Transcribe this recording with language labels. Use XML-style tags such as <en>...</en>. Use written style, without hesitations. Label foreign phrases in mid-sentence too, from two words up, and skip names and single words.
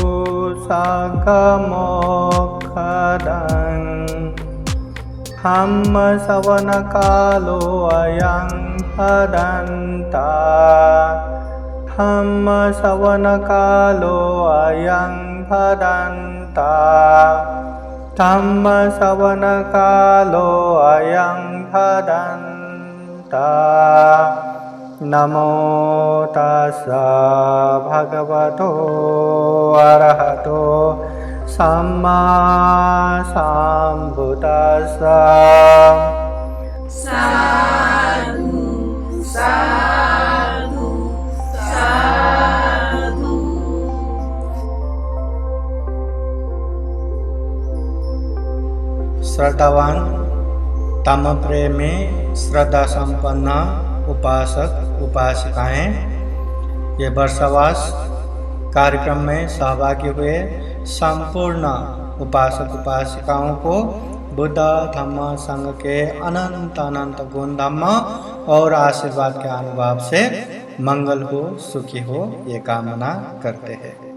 <pi>सागमोक्षदं धम्मश्रवणकालो अयं भदन्ता धम्मश्रवणकालो अयं भदन्ता धम्मश्रवणकालो अयं भदन्ता। नमो तस्स भगवतो अरहतो सम्मा सम्बुद्दस्स। साधु साधु साधु।</pi> <hi>श्रद्धावान, तम प्रेमी, श्रद्धा संपन्न उपासक उपासिकाएं ये वर्षावास कार्यक्रम में सहभागी हुए संपूर्ण उपासक उपासिकाओं को बुद्ध धम्म संघ के अनंत अनंत गुण धम्म और आशीर्वाद के अनुभव से मंगल हो, सुखी हो, ये कामना करते हैं।</hi>